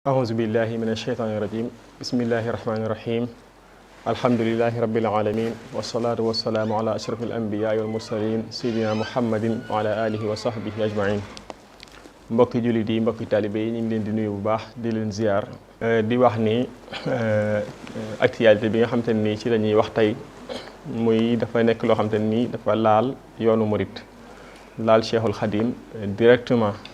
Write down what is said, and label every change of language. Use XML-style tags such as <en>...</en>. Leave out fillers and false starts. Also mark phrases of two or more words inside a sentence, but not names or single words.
<ar>أعوذ بالله من الشيطان الرجيم بسم الله الرحمن الرحيم الحمد لله رب العالمين والصلاة والسلام على أشرف الأنبياء والمرسلين سيدنا محمد وعلى آله وصحبه أجمعين</ar> <wo>mbokki jullit yi mbokki taalibe yi ñu ngi leen di nuyu bu baax di leen ziar di wax ni actualité bi nga xamante ne nii ci la ñuy wax tey muy dafa nekk loo xamante ne nii dafa laal yoonu murit laal Cheikhul Khadim directement</wo>